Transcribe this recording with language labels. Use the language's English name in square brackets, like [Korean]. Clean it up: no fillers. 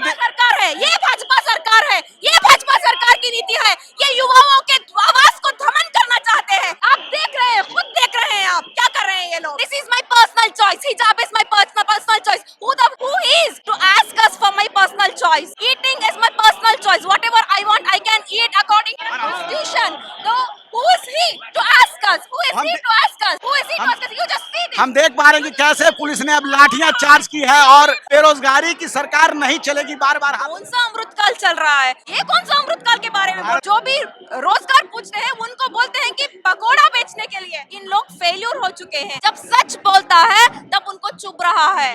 [Hindi] भाजपा सरकार है, ये भाजपा सरकार है, ये भाजपा सरकार की नीति है। ये युवाओं के आवाज को दमन करना चाहते हैं। आप देख रहे हैं, खुद देख रहे हैं आप क्या कर रहे हैं ये लोग। [English] This is my personal choice, हिजाब is my personal choice. Who is to ask us for my personal choice? Eating is my personal choice. Whatever I want, I can eat according to the constitution. So who is he to ask us? Who is he to ask us? Who is he to ask us? You just see this. [Hindi] हम देख पा रहे हैं कि कैसे police ने अब लाठियां charge की है और बेरोजगारी की सरकार नहीं चलेगी बार बार। कौन सा अमृतकाल चल रहा है? ये कौन सा अमृतकाल के बारे में? जो भी रोजगार पूछते हैं उनको बोलते हैं कि पकोड़ा बेचने के लिए। इन लोग फेल्यूर हो चुके हैं। जब सच बोलता है तब उनको चुभ रहा है।